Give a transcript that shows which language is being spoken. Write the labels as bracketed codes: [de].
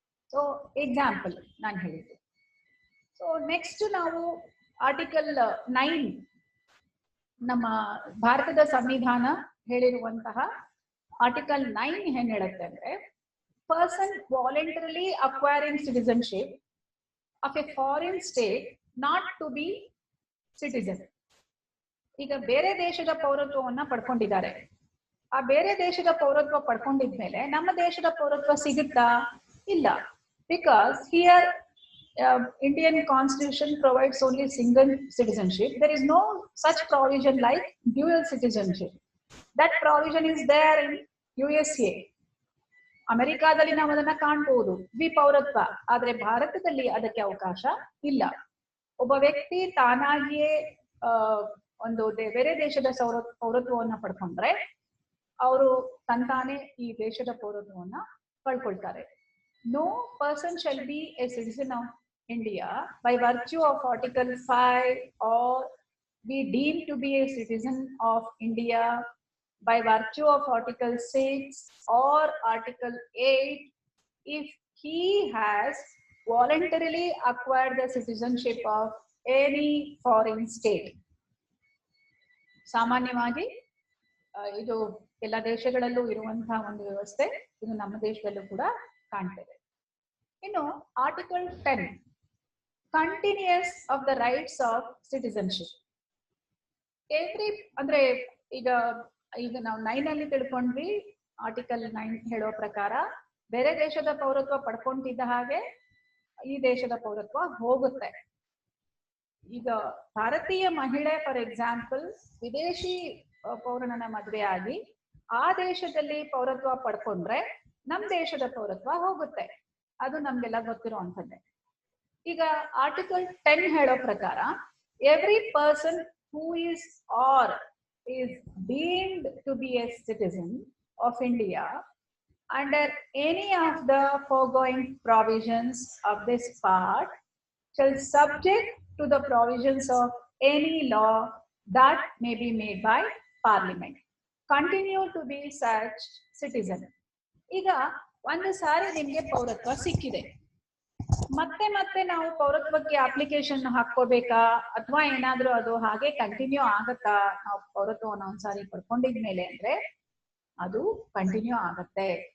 [kn] So example ನಾನು ಹೇಳಿದ್ದೆ. So next ನಾವು ಆರ್ಟಿಕಲ್ 9 ನಮ್ಮ ಭಾರತದ ಸಂವಿಧಾನ ಹೇಳಿರುವಂತಹ ಆರ್ಟಿಕಲ್ 9 ಏನ್ ಹೇಳುತ್ತೆ ಅಂದ್ರೆ, [en] Person voluntarily acquiring citizenship of a foreign state not to be citizen. [kn] ಈಗ ಬೇರೆ ದೇಶದ ಪೌರತ್ವವನ್ನ ಪಡ್ಕೊಂಡಿದ್ದಾರೆ. ಆ ಬೇರೆ ದೇಶದ ಪೌರತ್ವ ಪಡ್ಕೊಂಡಿದ್ಮೇಲೆ ನಮ್ಮ ದೇಶದ ಪೌರತ್ವ ಸಿಗುತ್ತಾ? ಇಲ್ಲ. [en] Because here Indian Constitution provides only single citizenship. There is no such provision like dual citizenship. That provision is there in USA. [kn] ಅಮೆರಿಕಾದಲ್ಲಿ ನಾವು ಅದನ್ನ ಕಾಣಬಹುದು, ದ್ವಿಪೌರತ್ವ. ಆದ್ರೆ ಭಾರತದಲ್ಲಿ ಅದಕ್ಕೆ ಅವಕಾಶ ಇಲ್ಲ. ಒಬ್ಬ ವ್ಯಕ್ತಿ ತಾನಾಗಿಯೇ ಒಂದು ಬೇರೆ ದೇಶದ ಪೌರತ್ವವನ್ನ ಪಡ್ಕೊಂಡ್ರೆ ಅವರು ತಂತಾನೆ ಈ ದೇಶದ ಪೌರತ್ವವನ್ನ ಪಡ್ಕೊಳ್ತಾರೆ. [en] No person shall be a citizen of India by virtue of Article 5 or be deemed to be a citizen of India by virtue of Article 6 or Article 8 if he has voluntarily acquired the citizenship of any foreign state. [kn] ಸಾಮಾನ್ಯವಾಗಿ ಇದು ಎಲ್ಲ ದೇಶಗಳಲ್ಲೂ ಇರುವಂತಹ ಒಂದು ವ್ಯವಸ್ಥೆ, ಇದು ನಮ್ಮ ದೇಶದಲ್ಲೂ ಕೂಡ ಕಾಣ್ತೇವೆ. [en] ಇನ್ನು article 10 continues of the rights of citizenship. [kn] ಅಂದ್ರೆ ಈಗ ನಾವು 9 ಅಲ್ಲಿ ತಿಳ್ಕೊಂಡ್ವಿ. ಆರ್ಟಿಕಲ್ 9 ಹೇಳೋ ಪ್ರಕಾರ ಬೇರೆ ದೇಶದ ಪೌರತ್ವ ಪಡ್ಕೊಂತಿದ್ದ ಹಾಗೆ ಈ ದೇಶದ ಪೌರತ್ವ ಹೋಗುತ್ತೆ. ಈಗ ಭಾರತೀಯ ಮಹಿಳೆ [en] for example [kn] ವಿದೇಶಿ ಪೌರನನ್ನ ಮದುವೆ ಆಗಿ ಆ ದೇಶದಲ್ಲಿ ಪೌರತ್ವ ಪಡ್ಕೊಂಡ್ರೆ ನಮ್ ದೇಶದ ಪೌರತ್ವ ಹೋಗುತ್ತೆ. ಅದು ನಮ್ಗೆಲ್ಲ ಗೊತ್ತಿರುವಂಥದ್ದೇ. ಈಗ ಆರ್ಟಿಕಲ್ 10 ಹೇಳೋ ಪ್ರಕಾರ [en] Every person who is are is deemed to be a citizen of India under any of the foregoing provisions of this part shall subject to the provisions of any law that may be made by Parliament continue to be such citizen. [kn] ಈಗ ಒಂದು ಸಾರಿ ನಿಮ್ಗೆ ಪೌರತ್ವ ಸಿಕ್ಕಿದೆ, ಮತ್ತೆ ಮತ್ತೆ ನಾವು ಪೌರತ್ವಕ್ಕೆ application ಹಾಕೋಬೇಕಾ ಅಥವಾ ಏನಾದ್ರೂ ಅದು ಹಾಗೆ ಕಂಟಿನ್ಯೂ ಆಗತ್ತಾ? ನಾವು ಪೌರತ್ವವನ್ನು ಒಂದ್ಸಾರಿ ಪಡ್ಕೊಂಡಿದ್ಮೇಲೆ ಅಂದ್ರೆ ಅದು ಕಂಟಿನ್ಯೂ ಆಗತ್ತೆ.